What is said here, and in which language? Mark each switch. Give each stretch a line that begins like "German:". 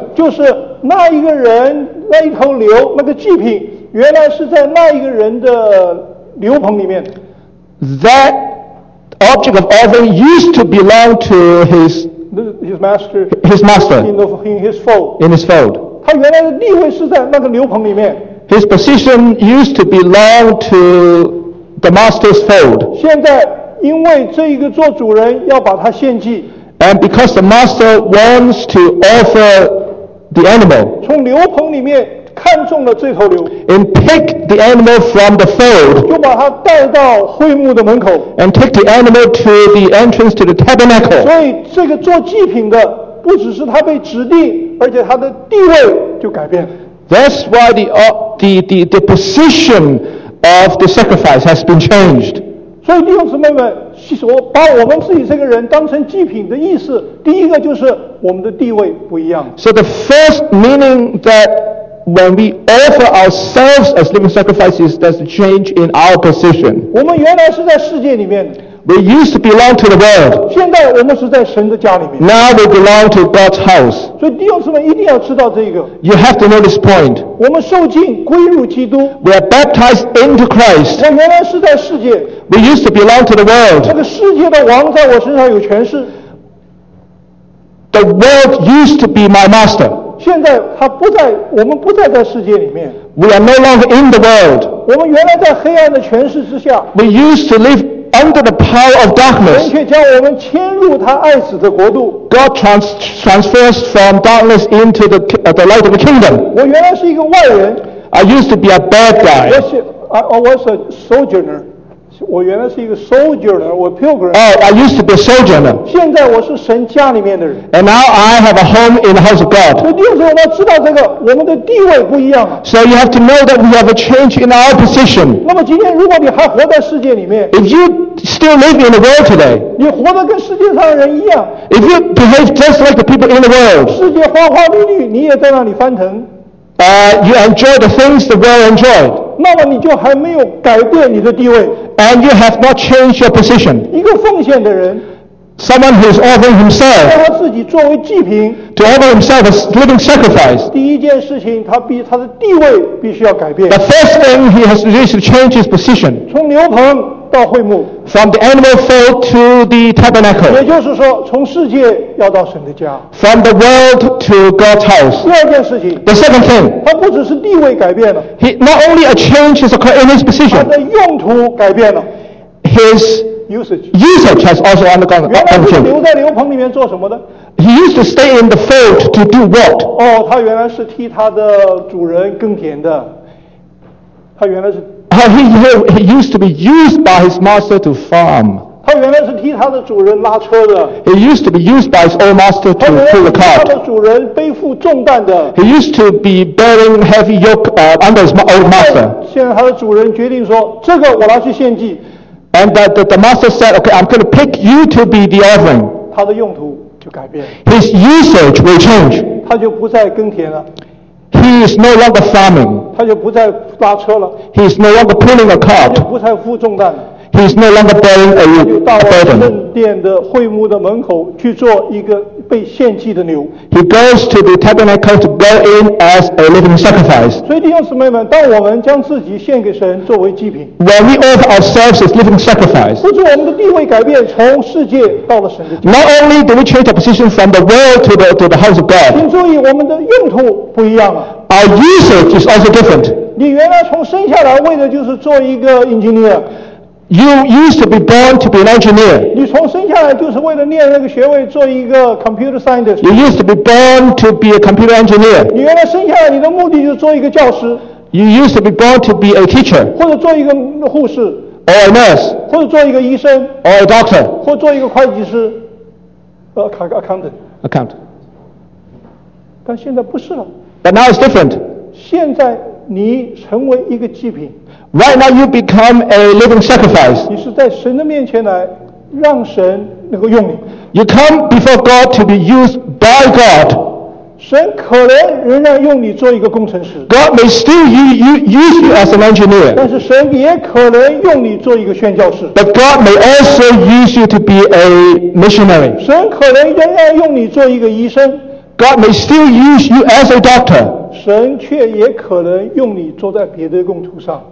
Chinese: 就是那一个人那一头牛那个祭品原来是在那一个人的牛棚里面。
English: That。 Object of offering used to belong to his master in his fold.
Chinese: 他原来的地位是在那个牛棚里面。
English: His position used to belong to the master's fold.
Chinese: 现在因为这一个做主人要把他献祭。
English: And because the master wants to offer the animal,
Chinese: 从牛棚里面看中了这头牛。
English: And pick the animal from the fold.
Chinese: 就把它带到会幕的门口。
English: And take the animal to the entrance to the tabernacle.
Chinese: 所以这个做祭品的不只是他被指定，而且他的地位就改变。
English: That's why the position of the sacrifice has been changed.
Chinese: 所以弟兄姊妹们，我把我们自己这个人当成祭品的意思，第一个就是我们的地位不一样。
English: So the first meaning that when we offer ourselves as living sacrifices, there's a change in our position.
Chinese: 我们原来是在世界里面。
English: We used to belong to the world.
Chinese: 现在我们是在神的家里面。
English: Now we belong to God's house.
Chinese: 所以弟兄姊妹一定要知道这个。
English: You have to know this point.
Chinese: 我们受浸归入基督。
English: We are baptized into Christ.
Chinese: 我原来是在世界。
English: We used to belong to the world.
Chinese: 这个世界的王在我身上有权势。
English: The world used to be my master.
Chinese: 现在他不在，我们不再在世界里面。
English: We are no longer in the world.
Chinese: 我们原来在黑暗的权势之下。
English: We used to live under the power of darkness.
Chinese: 神却将我们迁入他爱子的国度。
English: God transfers from darkness into the light of the kingdom.
Chinese: 我原来是一个外人。
English: I used to be a bad guy. I was a sojourner.
Chinese: 我原来是一个
English: sojourner,
Chinese: 我
English: pilgrim. I used to be a sojourner.
Chinese: 现在我是神家里面的人。
English: And now I have a home in the house of God.
Chinese: 所以弟兄姊妹，我们要知道这个，我们的地位不一样。
English: So you have to know that we have a change in our position.
Chinese: 那么今天如果你还活在世界里面，
English: If you still live in the world today,
Chinese: 你活得跟世界上的人一样。
English: If you behave just like the people in the world,
Chinese: 世界花花绿绿，你也在那里翻腾。
English: You enjoy the things the world enjoyed.
Chinese: 那么你就还没有改变你的地位。
English: And you have not changed your position.
Chinese: 一个奉献的人，
English: Someone who is offering himself to offer himself a living sacrifice.
Chinese: 第一件事情，他的地位必须要改变。
English: The first thing he has to do is to change his position.
Chinese: 从牛棚到会幕。
English: From the animal fold to the tabernacle.
Chinese: 也就是说，从世界要到神的家。
English: From the world to God's house.
Chinese: 第二件事情。
English: The second thing.
Chinese: 他不只是地位改变了。
English: He not only a change is occurred in his position.
Chinese: 他的用途改变了。
English: His usage has also undergone a change.
Chinese: 原来是留在牛棚里面做什么的？
English: He used to stay in the fold to do what?
Chinese: 哦，他原来是替他的主人耕田的。他原来是。
English: He used to be used by his master to farm.
Chinese: 他原来是替他的主人拉车的。
English: He used to be used by his old master to pull the cart.
Chinese: 他的主人背负重担的。
English: He used to be bearing heavy yoke under his old master.
Chinese: 现在他的主人决定说，这个我拿去献祭。
English: And that the master said, okay, I'm going to pick you to be the offering.
Chinese: 他的用途就改变。
English: His usage will change.
Chinese: 他就不再耕田了。
English: He is no longer farming.
Chinese: 他就不再拉车了。
English: He is no longer pulling a cart.
Chinese: 他就不再负重担。
English: He is no longer bearing a burden.
Chinese: 他就到了圣殿的会幕的门口去做一个被献祭的牛。
English: He goes to the tabernacle to go in as a living sacrifice.
Chinese: 所以弟兄姊妹们，当我们将自己献给神作为祭品，
English: when we offer ourselves as living sacrifice,
Chinese: 不是我们的地位改变，从世界到了神的家。
English: Not only do we change our position from the world to the house of God.
Chinese: 请注意，我们的用途不一样了。
English: Our usage is also different.
Chinese: 你原来从生下来为的就是做一个 engineer。
English: You used to be born to be an engineer.
Chinese: 你从生下来就是为了念那个学位，做一个 computer scientist.
English: You used to be born to be a computer engineer.
Chinese: 你原来生下来你的目的就是做一个教师。
English: You used to be born to be a teacher.
Chinese: 或者做一个护士。
English: Or a nurse.
Chinese: 或者做一个医生。
English: Or a doctor.
Chinese: 或者做一个会计师。Accountant.
English: Accountant.
Chinese: 但现在不是了。
English: But now it's different.
Chinese: 现在你成为一个祭品。
English: Right now, you become a living sacrifice.
Chinese: 你是在神的面前来，让神能够用你。
English: You come before God to be used by God.
Chinese: 神可能仍然用你做一个工程师。
English: God may still use you as an engineer.
Chinese: 但是神也可能用你做一个宣教士。
English: But God may also use you to be a missionary.
Chinese: 神可能仍然用你做一个医生。
English: God may still use you as a doctor.
Chinese: 神却也可能用你坐在别的用途上。